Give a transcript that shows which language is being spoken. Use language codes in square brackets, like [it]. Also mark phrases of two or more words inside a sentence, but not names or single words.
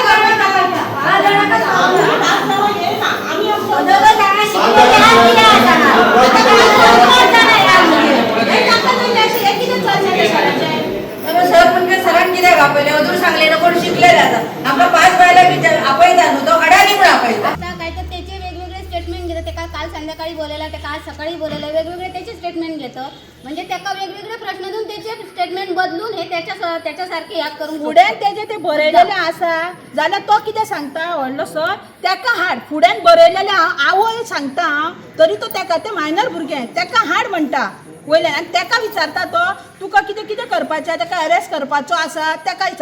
[kok] सरांनी कित्याक आपयले अजून सांगले ना कोण शिकले जाता आमकां 5 बायला विचार आपयता न्हू तो अडाणी म्हणून आपयता. [mr] आता काय तर त्याचे वेगवेगळे स्टेटमेंट घेतो. ते काल संध्याकाळी बोलायला, ते काल सकाळी बोलायला, वेगवेगळे त्याचे स्टेटमेंट घेतो. म्हणजे त्याका वेगवेगळे प्रश्न देऊन त्याचे स्टेटमेंट बदलून हे त्याच्यासारखे याद करून [kok] फुड्यान तेजे ते बरयलेले आसा जाल्यार तो कितें सांगता व्हडलो सर तेका हाड. फुड्यान बरयलेले आवय सांगता तरी तो तेका ते मायनर भुरगें तेका हाड म्हणटा वयल्यान. आनी तेका विचारता तो तुका कितें कितें करपाचें, तेका अरेस्ट करपाचो आसा तेका विचार.